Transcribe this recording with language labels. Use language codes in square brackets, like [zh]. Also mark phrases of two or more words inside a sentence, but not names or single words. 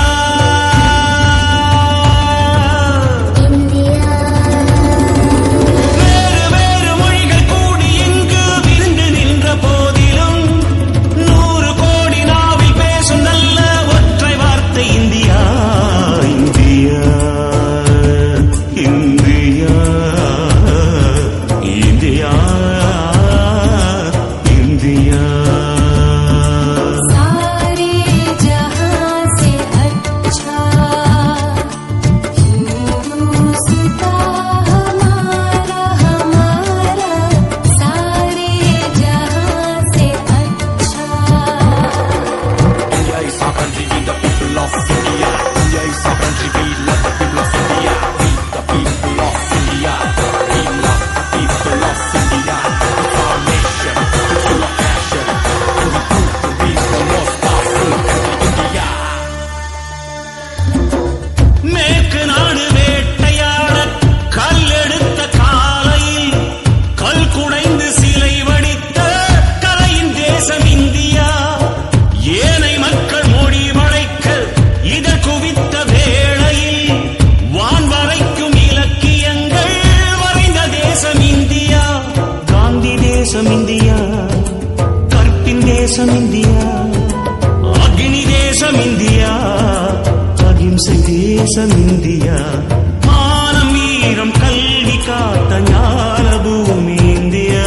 [ta] வேறு வேறு மொழிகள் கூடி இங்கு விரிந்து நின்ற போதிலும் 100 கோடி நாவில் பேசும் நல்ல ஒற்றை வார்த்தை இந்தியா இந்தியா இந்தியா இந்தியா இந்தியா [hi] सारे जहां से अच्छा हिंदुस्तां हमारा हमारा सारे जहां से अच्छा [en] India is our country, we the people of India. India is our country, we love the people of India. We the people of India. We love the people of India. It's our nation, it's full of passion. And we prove to be the most powerful country, India. [ta] மேற்கு நாடு வேட்டையாட கல்லெடுத்த காலையில் கல் குடைந்து சிலை வடித்த கலையின் தேசம் இந்தியா ஏனை மக்கள் மொழி வளைக்க இதழ் குவித்த வேளையில் வான் வரைக்கும் இலக்கியங்கள் வரைந்த தேசம் இந்தியா காந்தி தேசம் இந்தியா கற்பின் தேசம் இந்தியா அக்னி தேசம் இந்தியா அகிம்சை தேசம் இந்தியா மானம் வீரம் கல்வி காத்த ஞான பூமி இந்தியா